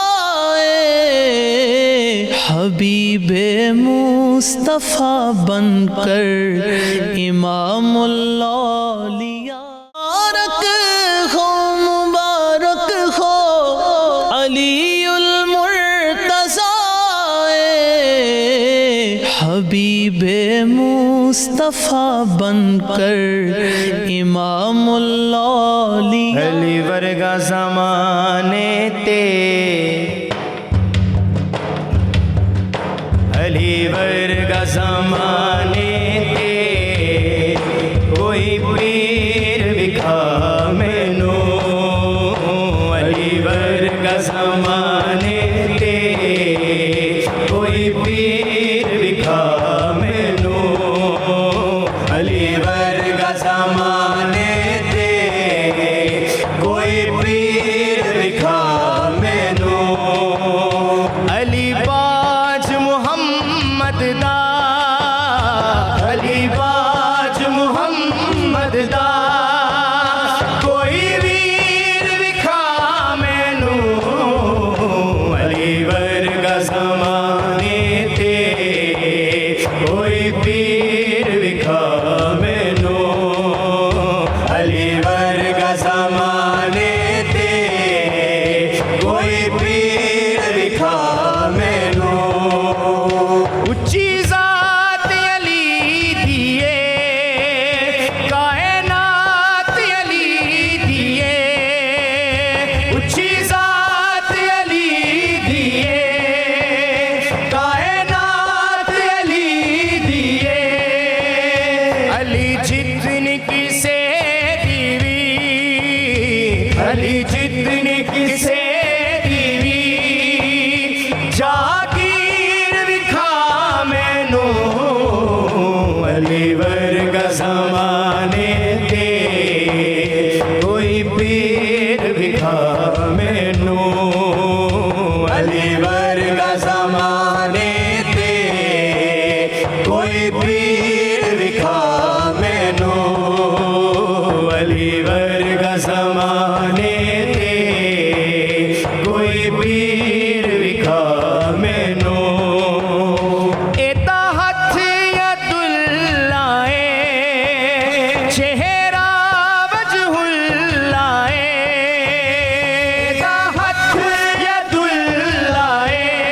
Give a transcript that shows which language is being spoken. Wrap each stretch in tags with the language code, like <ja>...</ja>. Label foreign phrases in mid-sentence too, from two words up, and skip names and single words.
<ur>حبیب مصطفیٰ بن کر امام الاولیاء، مبارک ہو علی المرتضیٰ، حبیب مصطفیٰ بن کر امام الاولیاء،</ur> <pa>علی ورگا زمانے تے، علی ورگا زمانے تے، کوئی پیر وکھا مینو، علی ورگا زمانے تے، کوئی پیر وکھا مینو، علی ورگا زمانے تے، کوئی پیر وکھا مینو، علی باج محمد دا، علی باج محمد دا، کوئی ویر وکھا مینو، علی ورگا زمانے تے، کوئی پیر وکھا مینو، علی ورگا زمانے تے، کوئی پیر وکھا مینو، اچھی ذات علی دیے، کائنات علی دیے، اچھی ذات علی دیے، کائنات علی دیے، علی جتنی کسے دیوی، علی جتنی کسے دیوی، جاگیر وکھا مینو، علی ورگا زمانے تے، کوئی پیر وکھا مینو، علی ورگا زمانے تے، کوئی پیر وکھا مینو، علی ورگا زمانے تے، کوئی پیر وکھا مینو، ایتا ہتھ</pa> <ar>ید اللہ</ar> <pa>ہے، چہرہ</pa> <ar>وجہ اللہ</ar> <pa>ہے، ایتا ہتھ</pa> <ar>ید اللہ</ar> <pa>ہے،</pa>